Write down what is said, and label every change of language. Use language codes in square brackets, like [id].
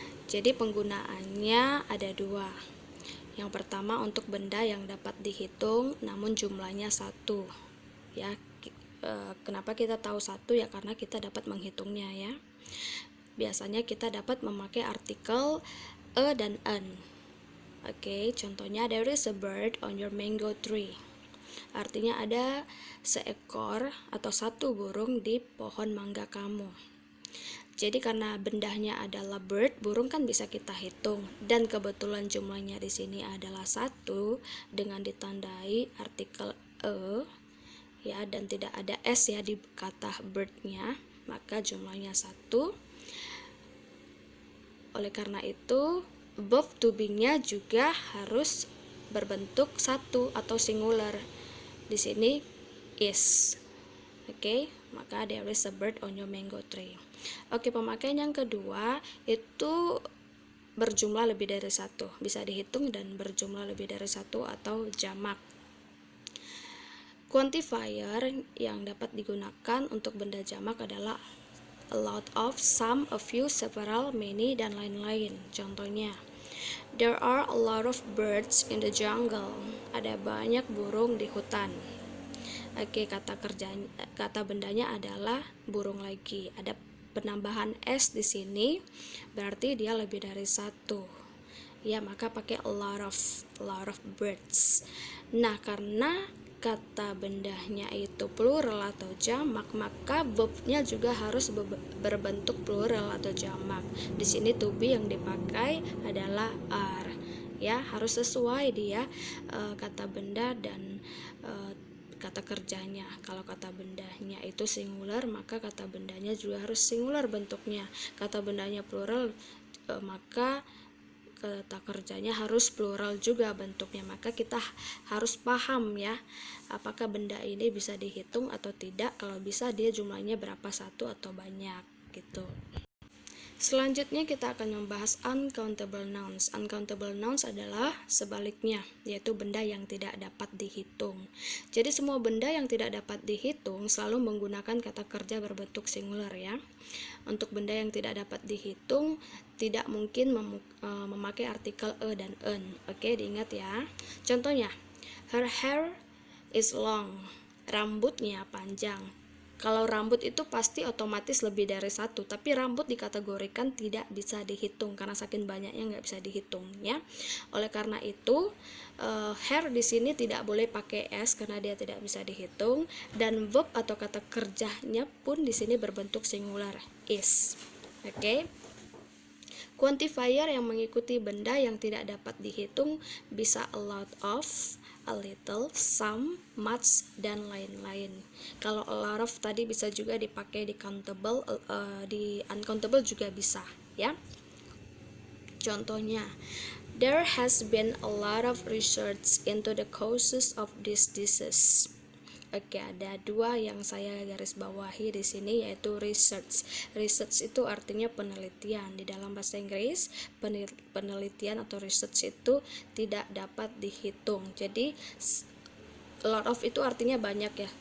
[id] Jadi penggunaannya ada dua. Yang pertama untuk benda yang dapat dihitung namun jumlahnya satu. Ya, kenapa kita tahu satu? Ya karena kita dapat menghitungnya ya. Biasanya kita dapat memakai artikel a dan an. Oke, contohnya [en] there is a bird on your mango tree. [id] Artinya ada seekor atau satu burung di pohon mangga kamu. Jadi karena bendanya adalah bird, burung kan bisa kita hitung, dan kebetulan jumlahnya di sini adalah satu dengan ditandai artikel e, ya, dan tidak ada s ya di kata birdnya, maka jumlahnya satu. Oleh karena itu verb to be-nya juga harus berbentuk satu atau singular. Di sini is. Oke, maka [en] there is a bird on your mango tree. [id] Oke, pemakaian yang kedua itu berjumlah lebih dari satu, bisa dihitung dan berjumlah lebih dari satu atau jamak. Quantifier yang dapat digunakan untuk benda jamak adalah a lot of, some, a few, several, many, dan lain-lain. Contohnya, [en] there are a lot of birds in the jungle. [id] Ada banyak burung di hutan. Oke, kata bendanya adalah burung lagi. Ada penambahan s di sini, berarti dia lebih dari satu. Ya, maka pakai a lot of birds. Nah, karena kata bendanya itu plural atau jamak, maka verbnya juga harus berbentuk plural atau jamak. Di sini to be yang dipakai adalah are. Ya, harus sesuai dia kata benda dan kata kerjanya. Kalau kata bendanya itu singular, maka kata bendanya juga harus singular bentuknya. Kata bendanya plural, maka kata kerjanya harus plural juga bentuknya. Maka kita harus paham ya, apakah benda ini bisa dihitung atau tidak. Kalau bisa, dia jumlahnya berapa, satu atau banyak gitu. Selanjutnya kita akan membahas uncountable nouns. Uncountable nouns adalah sebaliknya, yaitu benda yang tidak dapat dihitung. Jadi semua benda yang tidak dapat dihitung selalu menggunakan kata kerja berbentuk singular ya. Untuk benda yang tidak dapat dihitung tidak mungkin memakai artikel e dan en. Oke, diingat ya. Contohnya, [en] her hair is long. [id] Rambutnya panjang. Kalau rambut itu pasti otomatis lebih dari satu, tapi rambut dikategorikan tidak bisa dihitung karena saking banyaknya nggak bisa dihitung ya. Oleh karena itu hair di sini tidak boleh pakai s karena dia tidak bisa dihitung, dan verb atau kata kerjanya pun di sini berbentuk singular is. Oke. Quantifier yang mengikuti benda yang tidak dapat dihitung bisa a lot of, a little, some, much, dan lain-lain. Kalau a lot of tadi bisa juga dipakai di countable, di uncountable juga bisa ya. Contohnya, [en] there has been a lot of research into the causes of these diseases. [id] Oke, ada dua yang saya garis bawahi di sini, yaitu research. Research itu artinya penelitian. Di dalam bahasa Inggris, penelitian atau research itu tidak dapat dihitung. Jadi a lot of itu artinya banyak ya.